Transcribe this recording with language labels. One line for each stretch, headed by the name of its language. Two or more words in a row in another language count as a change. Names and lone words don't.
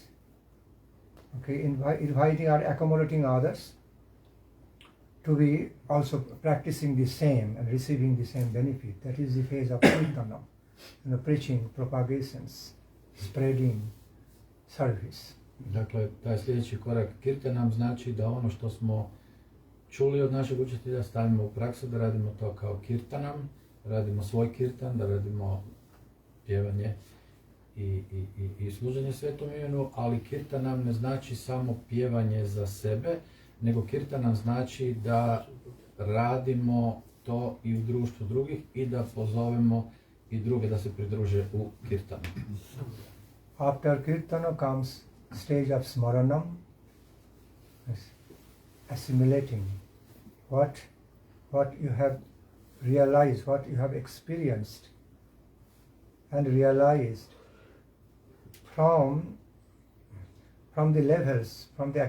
English: Okay, inviting or accommodating others to be also practicing the same and receiving the same benefit. That is the phase of kirtanam. Preaching, propagations, spreading, service.
Croatian: Dakle, taj sljedeći korak kirtanam znači da ono što smo čuli od našeg učitelja stavimo u praksu, da radimo to kao kirtanam, radimo svoj kirtan, da radimo pjevanje i služenje svetom imenu, ali kirtanam ne znači samo pjevanje za sebe, nego kirtanam znači da radimo to i u društvu drugih i da pozovemo i druge da se pridruže u kirtanu.
English: After kirtana comes stage of smaranam, assimilating what you have realized, what you have experienced and realized from the levels, from the